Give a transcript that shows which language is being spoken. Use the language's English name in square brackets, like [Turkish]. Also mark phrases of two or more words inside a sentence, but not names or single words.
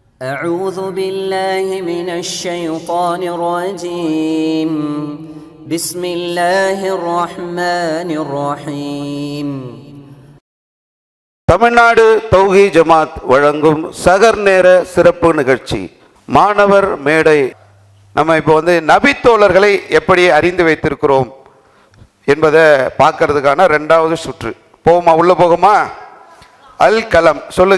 [Arabic] أعوذ بالله من الشيطان الرجيم بسم الله الرحمن الرحيم. [Tamil] தமிழ்நாடு தௌஹீத் ஜமாத் வழங்கும் சகர் நேர சிறப்பு நிகழ்ச்சி மாணவர் மேடை. நம்ம இப்போ நபித்தோழர்களை எப்படி அறிந்து வைத்திருக்கிறோம் என்பதை பார்க்கறதுக்கான 2வது சுற்று. போகுமா? உள்ள போகுமா? அல் கலம் சொல்லுங்க.